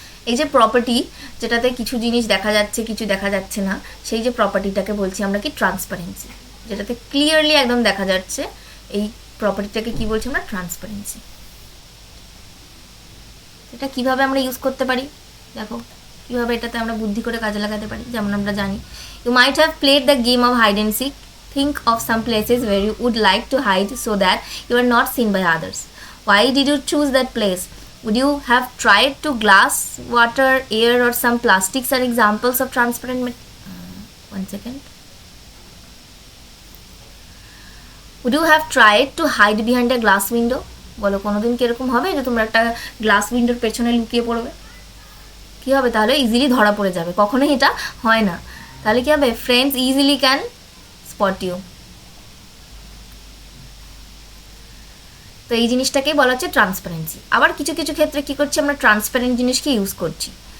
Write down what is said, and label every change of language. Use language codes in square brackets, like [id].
[bn] এই যে প্রপার্টি, যেটাতে কিছু জিনিস দেখা যাচ্ছে কিছু দেখা যাচ্ছে না, সেই যে প্রপার্টিটাকে বলছি আমরা কি, ট্রান্সপারেন্সি। যেটাতে ক্লিয়ারলি একদম দেখা যাচ্ছে, এই প্রপার্টিটাকে কি বলছি আমরা, ট্রান্সপারেন্সি। এটা কিভাবে আমরা ইউজ করতে পারি দেখো, কিভাবে এটাতে আমরা বুদ্ধি করে কাজে লাগাতে পারি। যেমন আমরা জানি, [en] You might have played the game of hide and seek, think of some places where you would like to hide so that you are not seen by others. Why did you choose that place? Would you have tried to glass, water, air or some plastics are examples of transparent one second. Would you have tried to hide behind a glass window? [bn] বলো কোনোদিন কিরকম হবে যে তোমরা একটা glass উইন্ডোর পেছনে লুকিয়ে পড়বে, কি হবে তাহলে, ইজিলি ধরা পড়ে যাবে। কখনোই এটা হয় না, তাহলে কি হবে, [en] Friends easily can spot you. [bn] তো এই জিনিসটাকেই বলা হচ্ছে ট্রান্সপারেন্সি। আবার কিছু কিছু ক্ষেত্রে কি করছি আমরা, ট্রান্সপারেন্ট জিনিসকে ইউজ করছি।